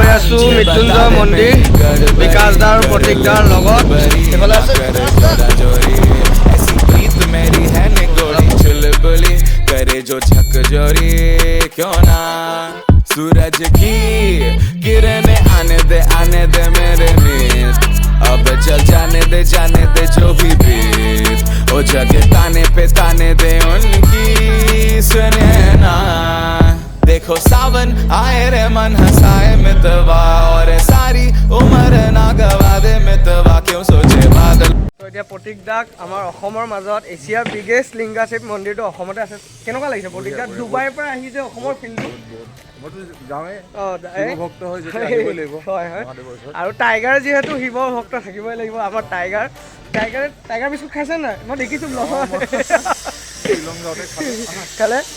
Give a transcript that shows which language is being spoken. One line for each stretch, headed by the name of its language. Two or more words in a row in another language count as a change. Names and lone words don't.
Assamese: আছো মৃত্যুঞ্জয় মন্দিৰ বিকাশ দা আৰু প্ৰতীক দাৰ লগত এইফালে আছে
Hindi: मेरी है निगोरी चुलबुली करे जो झकझोरी क्यों ना सूरज की किरणें आने दे मेरे मीत अब चल जाने दे जो भी बीत ओ जगह ताने दे उनकी सुने ना देखो सावन आए रे मन हंसाए मितवा और सारी उम्र ना गवा दे मितवा क्यों सोचे बादल
Assamese: এতিয়া প্ৰতীক দাক আমাৰ অসমৰ মাজত এছিয়াৰ বিগেষ্ট লিংগাশ্বিপ মন্দিৰটো অসমতে আছে কেনেকুৱা লাগিছে প্ৰতীক দা ডুবাইৰ পৰা আহিছে অসমৰ ফিল্ডটো হয় হয় আৰু টাইগাৰ যিহেতু শিৱ ভক্ত থাকিবই লাগিব আমাৰ টাইগাৰ বিস্কুট খাইছে নাই মই দেখিছোঁ ব্লগত খালে